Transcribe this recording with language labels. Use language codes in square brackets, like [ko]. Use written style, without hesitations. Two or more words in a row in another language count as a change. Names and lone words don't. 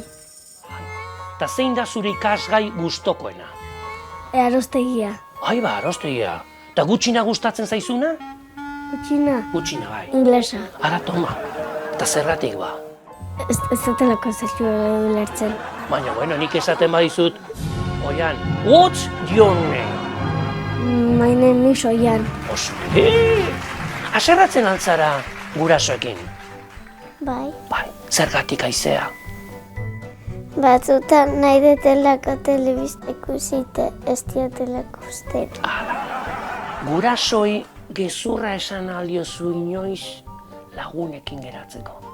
[eu] Ta zein da zure ikasgai gustokoena? Arostegia. Ai ba, arostegia. Ta gutxina gustatzen zaizuna? Gutxina. Gutxina bai. Inglesa. Ara, toma. Ta zergatik ba? Ez datelako zaitu ulertzen. Baina, bueno, nik esaten badizut, Oian, [en] what's your name? My name is Oian. [eu] Oso, haserratzen altzara gurasoekin? Bai. Bai, zergatik Aizea? Batzutan nahi detelako telebista ikusite, ez diotelako usten. Gurasoi gezurra esan aldiozu inoiz lagunekin geratzeko.